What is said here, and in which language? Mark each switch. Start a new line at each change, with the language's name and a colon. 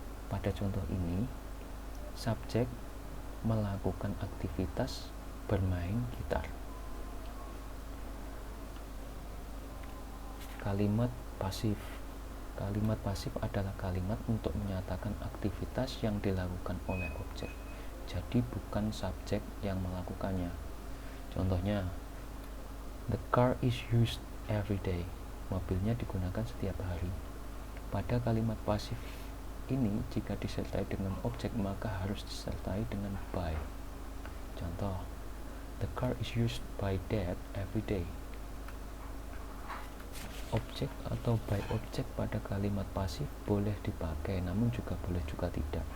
Indonesian: Pada contoh ini subjek melakukan aktivitas bermain gitar. Kalimat pasif. Kalimat pasif adalah kalimat untuk menyatakan aktivitas yang dilakukan oleh objek. Jadi bukan subjek yang melakukannya. Contohnya,
English: the car is used every day.
Indonesian: Mobilnya digunakan setiap hari. Pada kalimat pasif ini, jika disertai dengan objek maka harus disertai dengan by. Contoh,
English: the car is used by Dad every day.
Indonesian: Objek atau by objek pada kalimat pasif boleh dipakai, namun juga boleh juga tidak.